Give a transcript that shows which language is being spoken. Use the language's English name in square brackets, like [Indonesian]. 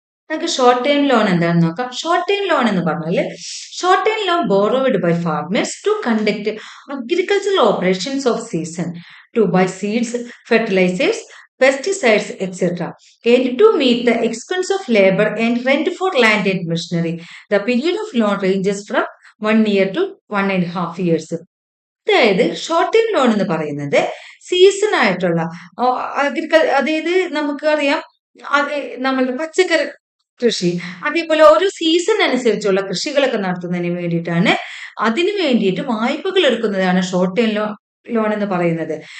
[Malayalam] നമുക്ക് short time loan എന്താണെന്ന് നോക്കാം. ഷോർട്ട് ടൈം ലോൺ എന്ന് പറഞ്ഞാൽ [English] Short time loan borrowed by farmers to conduct agricultural operations of season, to buy seeds, fertilisers, pesticides, etc., and to meet the expense of labor and rent for land and machinery. The period of loan ranges from 1 year to 1.5 years. [Malayalam] അതായത് short time loan എന്ന് പറയുന്നത് season ആയിട്ടുള്ള അതായത് നമുക്കറിയാം നമ്മളുടെ പച്ചക്കറി കൃഷി, അതേപോലെ ഓരോ സീസൺ അനുസരിച്ചുള്ള കൃഷികളൊക്കെ നടത്തുന്നതിന് വേണ്ടിയിട്ടാണ്, അതിനു വേണ്ടിയിട്ട് വായ്പകൾ എടുക്കുന്നതാണ് ഷോർട്ട് ടൈം ലോൺ എന്ന് പറയുന്നത്.